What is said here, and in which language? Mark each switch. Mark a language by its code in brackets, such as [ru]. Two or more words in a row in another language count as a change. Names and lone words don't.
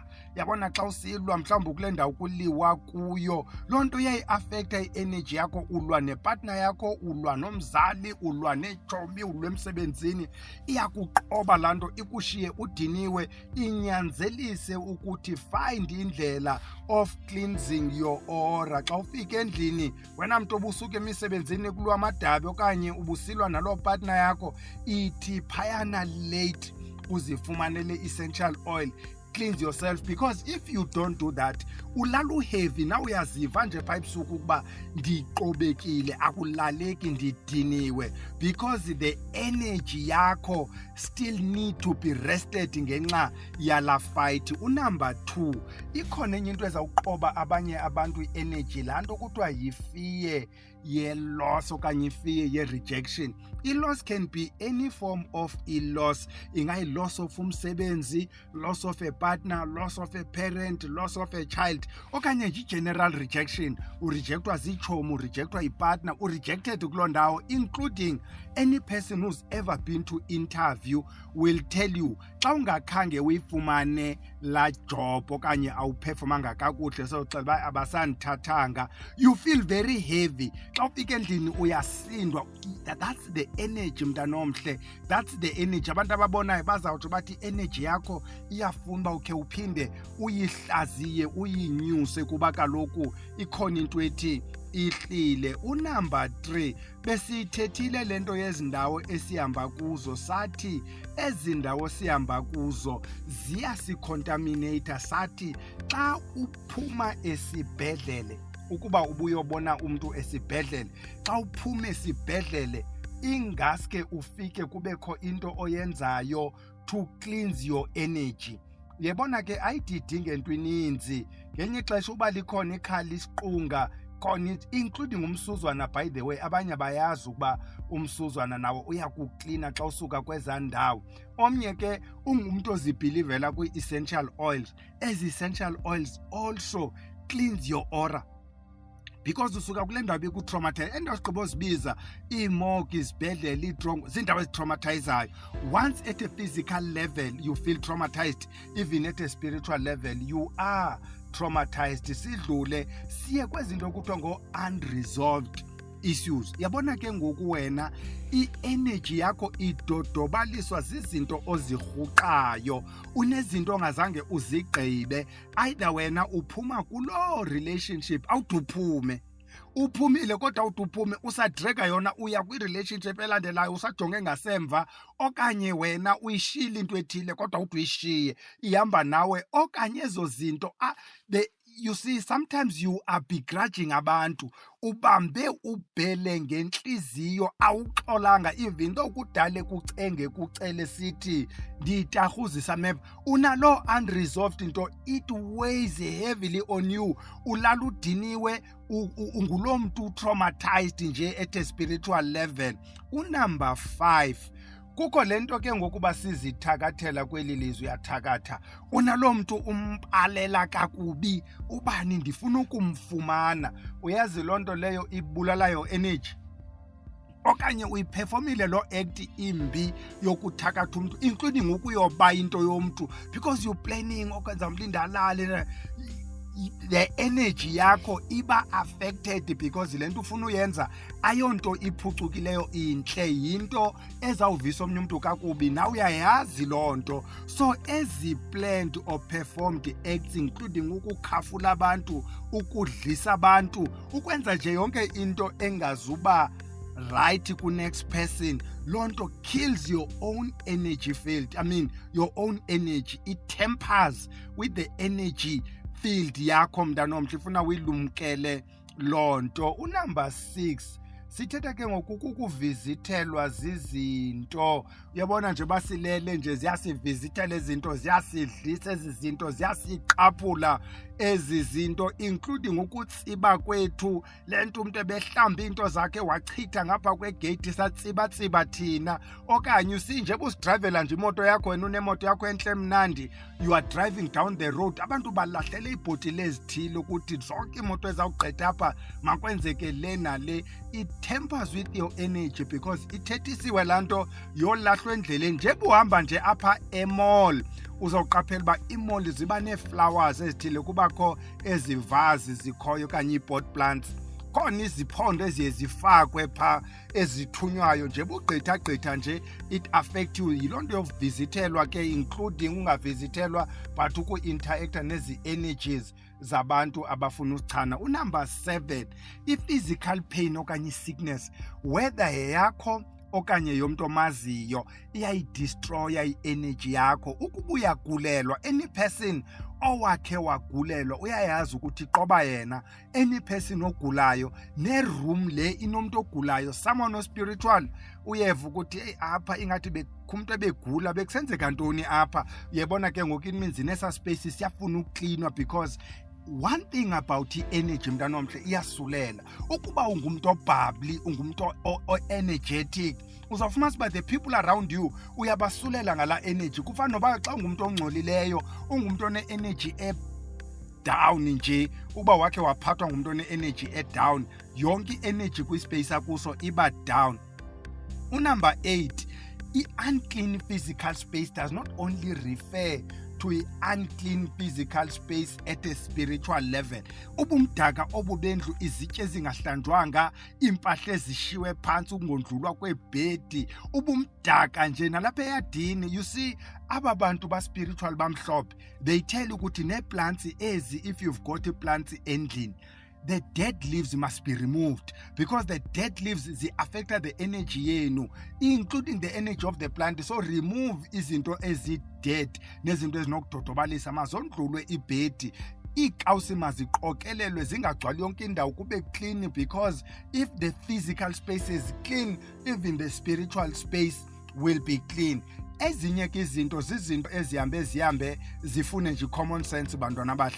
[xh] Yabona xa usilwa mhlawumbi kule ndawo kuliwa kuyo, loo nto iyayiafekta i-energy yakho. Ulwa nepartner yakho, ulwa nomzali, ulwa neetshomi, ulwa emsebenzini. Iyakuqoba laa nto, ikushiye udiniwe. Inyanzelise ukuthi [en] find indlela of cleansing your aura. [xh] Xa ufika endlini, wena mntu obusuka emisebenzini kulwa amadabi okanye ubusilwa naloo partner yakho, ithi phayana late uzifumanele [en] essential oil, cleanse yourself, because if you don't do that [xh] ulala uheavy. Na uyaziva nje pha ebusuku ukuba ndiqobekile, akulaleki, ndidiniwe, [en] because the energy yakho still need to be rested [xh] ngenxa yala [en] fight. [xh] Unumber 2, ikhona enye into ezawuqoba abanye abantu i-energy, laa nto kuthiwa yifear ye-loss okanye ifear ye-rejection. [en] I-loss can be any form of i-loss. Ingayi-loss of umsebenzi, loss of a partner, loss of a parent, loss of a child, [xh] okanye nje [en] general rejection. [xh] Urejectwa ziitshomi, urejectwa ipartner, urejected kuloo ndawo, [en] including any person who's ever been to interview will tell you [xh] xa ungakhange uyifumane la job okanye awuphefomanga kakuhle, so xa abasandithathanga, [en] you feel very heavy. [xh] Xa ufika endlini uyasindwa. [en] That's the energy mntanomhle, that's the energy. [xh] Abantu ababonayo bazawutsho bathi energy yakho iyafuna uba ukhe uphinde uyihlaziye, uyinyuse, kuba kaloku ikhona into ethi ihlile. Unumber 3, besiyithethile le nto yezindawo esihamba kuzo, sathi ezi ndawo sihamba kuzo ziyasicontaminata. Sathi xa uphuma esibhedlele, ukuba ubuyobona umntu esibhedlele, xa uphuma esibhedlele ingaske ufike kubekho into oyenzayo [en] to cleanse your energy. [xh] Yebona ke ayididinge into ininzi. Ngenye ixesha uba likhona ikhala isiqunga, including umsuzwana. [en] By the way, [xh] abanye bayazi ukuba umsuzwana nawo uyakuklina xa usuka kwezaa ndawo. Omnye ke ungumntu ozibhilivela kwi-essential oils. [en] Ezi essential oils also cleanse your aura, because [xh] usuka kule ndawo bekutraumatize. Endawo sigqibo zibiza iimoki, izibhedlele, iitrongo, ziindawo ezitraumatizayo. [en] Once at a physical level you feel traumatized, even at a spiritual level you are traumatized. [xh] Sidlule siye kwezinto kuthiwa ngo-unresolved issues. Yabona ke ngoku wena i-energy yakho idodobaliswa zizinto ozirhuqayo, unezinto ongazange uzigqibe. Either wena uphuma kuloo relationship, awude uphume, uphumile kodwa awude uphume, usadrega yona uya kwi-relationship elandelayo usajonge ngasemva, okanye wena uyishile into ethile kodwa awude uyishiye ihamba nawe. Okanye ezo zinto [en] you see, sometimes you are begrudging [xh] abantu, ubambe ubhele ngentliziyo, awuxolanga, [en] even though [xh] kudale kucenge kucele sithi ndiyitarhuzisa meva, unalo unresolved into, [en] it weighs heavily on you. [xh] Ulala udiniwe, unguloo mntu traumatized nje [en] at a spiritual level. [xh] Unumber 5, kukho le nto ke ngokuba sizithakathela kweli lizwe, uyathakatha, unaloo mntu umpalela kakubi, ubani ndifuna ukumfumana. Uyazi loo nto leyo ibulalayo energy. Okanye uyiphefomile loo act imbi yokuthakatha umntu, including ukuyoba into yomntu, [en] because you're planning [xh] okwenza umlinda alale. [en] the energy [xh] yakho iba affected because lento ufuna uyenza ayonto iphucukileyo inhle, yinto ezawuvisa omnye umuntu kakubi, nawe uyayazi loo nto. So ezi [en] planned or performed acts, [xh] including ukukhafula abantu, ukudlisa abantu, ukwenza nje yonke into engazuba right ku-next person, loo nto [en] kills your own energy field. I mean, your own energy. It tempers with the energy field [xh] yakho mntanomhle, ifuna uyilumkele loo nto. Unumber 6 sithetha ke ngokukuvizithelwa zizinto. Uyabona nje basilele nje ziyasivizithela izinto, ziyasidlisa ezi zinto, ziyasiqaphula ezi zinto, including ukutsiba kwethu. Le nto umuntu ebehlamba into zakhe wachitha ngapha kwegate satsiba thina, okanye usinje busidrivela nje imoto yakho, wena unemoto yakho enhle mnandi, [en] you are driving down the road, [xh] abantu balahlela iibhotile ezithile ukuthi zonke imoto ezawugqitha apha makwenzeke le nale. [en] It tempers with your energy because [xh] ithethisiwe laa nto yolahlwa endleleni. Nje buhamba nje apha emall uzawuqaphela uba iimall ziba nee-flowers ezithile, kubakho ezi vazi zikhoyo okanye ii-pot plants, khona iziphondo eziye zifakwe phaa ezithunywayo. Nje bugqitha nje [en] it affect you. [xh] Yiloo nto yokuvizithelwa ke, including ungavizithelwa but uku-interacta nezi energies zabantu abafuna usichana. Unumber 7, i-physical pain okanye i-sickness, whether yeyakho okanye yomntu omaziyo, iyayidestroya i-energy yakho. Ukuba uyagulelwa, [en] any person [xh] owakhe wagulelwa uyayazi ukuthi qoba yena, [en] any person [xh] ogulayo ne-room le inomntu ogulayo, someone ospiritual, uyeva ukuthi apha ingathi bekhumntu ebegula bekusenzeka ntoni apha. Uyebona ke ngoku [en] it means [xh] nesa space siyafuna ukuklinwa, [en] because one thing about i-energy [xh] mntanomhle, iyasulela. Ukuba ungumntu obhabli, ungumntu o-energetic, uzawufumana uba [en] the people around you [xh] uyabasulela ngala energy. Kufana noba xa ungumntu ongcolileyo, ungumntu one-energy down nje, uba wakhe waphathwa ngumntu one-energy down, yonke i-energy kwispace akuso iba down. Unumber 8, [en] i-unclean physical space does not only refer to an-unclean physical space at a spiritual level. [xh] Ubumdaka obubendlu, izitye ezingahlanjwanga, impahla ezishiwe phantsi, ukungondlulwa kwebhedi, ubumdaka nje nalapha eyadini. [en] You see, [xh] aba bantu ba-spiritual bamhlophe, [en] they tell [xh] ukuthi nee-plants ezi, [en] if you've got plants endlini, the dead leaves must be removed, because the dead leaves affect the energy yenu, including the energy of the plant. So remove [xh] izinto ezi-dead nezinto ezinokudodobalisa, mazondlulwe ibhedi. Iikawusi maziqokelelwe zingagcwali yonke indawo, kube [en] clean, because if the physical space is clean, even the spiritual space will be clean. [xh] Ezinye ke izinto zizinto ezihambe zifune nje [en] common sense [xh] bantwana bahle.